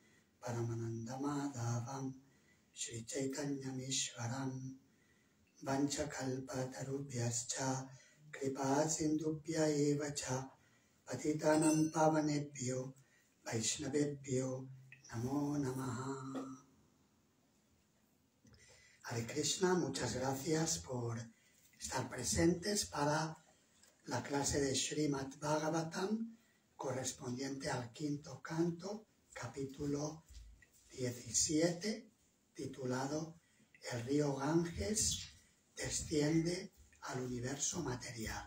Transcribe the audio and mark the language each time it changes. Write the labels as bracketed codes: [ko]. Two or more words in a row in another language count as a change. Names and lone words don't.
[sa] परमानन्दमाधवं श्री चैतन्यमीश्वरम् वाञ्छाकल्पतरुभ्यश्च कृपा सिन्धुभ्य एव च पतितानां पावनेभ्यो वैष्णवेभ्यो नमो नमः. हरे कृष्ण, [es] muchas gracias por estar presentes para la clase de Srimad Bhagavatam correspondiente al quinto canto, capítulo 17, titulado El río Ganges desciende al universo material.